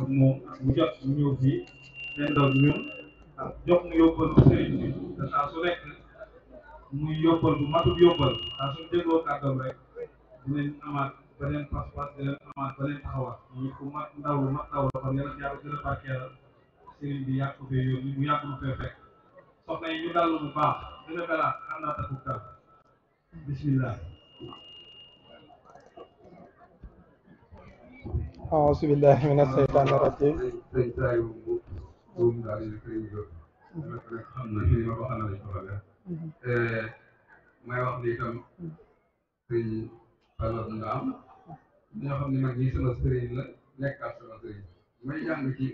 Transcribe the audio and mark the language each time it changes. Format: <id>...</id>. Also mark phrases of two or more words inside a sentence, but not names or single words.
<wo>moom mu jot mu ñëw fii leen doon ñun jox mu yóbbal bu sëriñ bi te saa su nekk muy yóbbal bu matul yóbbal saa su dégloo kàddoom rek dinañ amaat beneen pas-pas dinañ amaat beneen taxawaat ñu ko mat ndaw la kon yàlla yàlla gën a barkeelal sëriñ bi yàgg ko fee yónni mu yàgg lu fee fekk soxna yi ñu dallu bu baax gën a dalaat àndaat ak dal bismillah.</wo> <ar>أعوذ بالله من الشيطان الرجيم</ar> <wo>may wax ni itam sëñ Fallou Ndaam ñoo xam ne nag ñi sama sëriñ la nekkaat sama sëriñ may jàng ci</wo>